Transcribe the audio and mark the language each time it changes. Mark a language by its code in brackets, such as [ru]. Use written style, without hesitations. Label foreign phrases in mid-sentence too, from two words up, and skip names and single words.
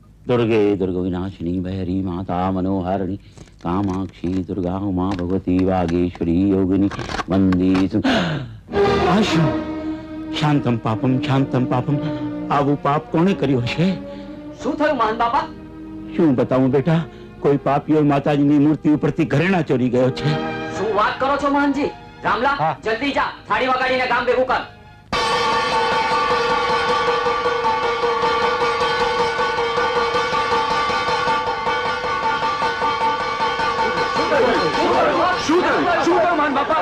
[sa] दुर्गे दुर्गविनाशिनी भैरी माता मनोहारिणी कामाक्षी दुर्गा उमा भगवती वागेश्वरी योगिनी वंदे शांतम पापम [gu] આવું પાપ કોણે કર્યું હશે? શું થયું મહાન બાપા? શું બતાવું બેટા, કોઈ પાપીઓ માતાજીની મૂર્તિ ઉપરથી ઘરેણા ચોરી ગયો છે. શું વાત કરો છો મહાનજી? રામલા, જલ્દી જા, થાળી વગાડીને ગામ ભેગું કર. શું થયું મહાન બાપા?